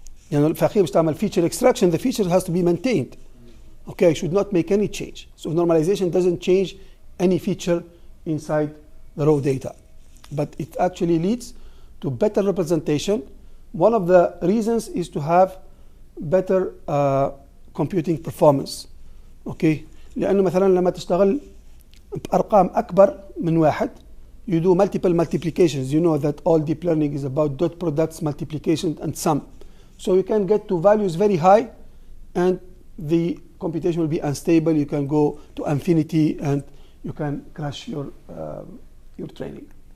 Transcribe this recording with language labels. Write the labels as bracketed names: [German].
[English] You know, [Arabic] في باش تعمل [English] feature extraction, the feature has to be maintained. Okay, I should not make any change. So normalization doesn't change any feature inside the raw data, but it actually leads to better representation. One of the reasons is to have better computing performance. [Arabic] Okay, لأنه مثلا لما تشتغل بأرقام أكبر من واحد, [English] you do multiple multiplications. You know that all deep learning is about dot products, multiplication, and sum. So you can get to values very high, and the computation will be unstable. You can go to infinity, and you can crash your training.